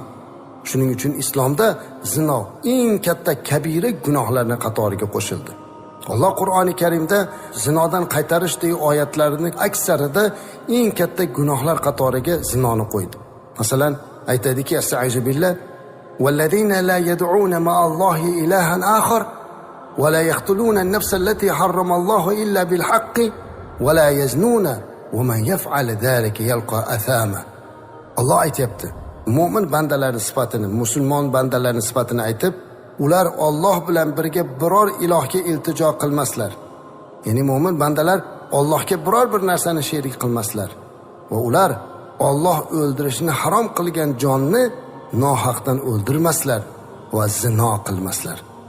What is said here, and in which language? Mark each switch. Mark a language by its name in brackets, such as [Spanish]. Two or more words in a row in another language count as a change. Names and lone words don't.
[Uzbek] Shuning uchun islomda zino eng katta kabira gunohlarning qatoriga qo'shildi. Alloh Qur'oni Karimda zinodan qaytarishdagi oyatlarning aksarida eng katta gunohlar qatoriga zinoni qo'ydi. Masalan, aytadiki: [Arabic] "أستعيذ بالله والذين لا يدعون مع الله إلها آخر ولا يقتلون النفس التي حرم الله إلا بالحق ولا يزنون ومن يفعل ذلك يلقى أثاما." [Uzbek] Allah aytibdi. Mu'min bandalarning sifatini, musulmon bandalarning sifatini aytib, ular Alloh bilan birga biror ilohga iltijo qilmaslar. Ya'ni mu'min bandalar Allohga biror bir narsani sherik qilmaslar va ular Alloh o'ldirishni harom qilgan jonni nohaqdan o'ldirmaslar va zino qilmaslar.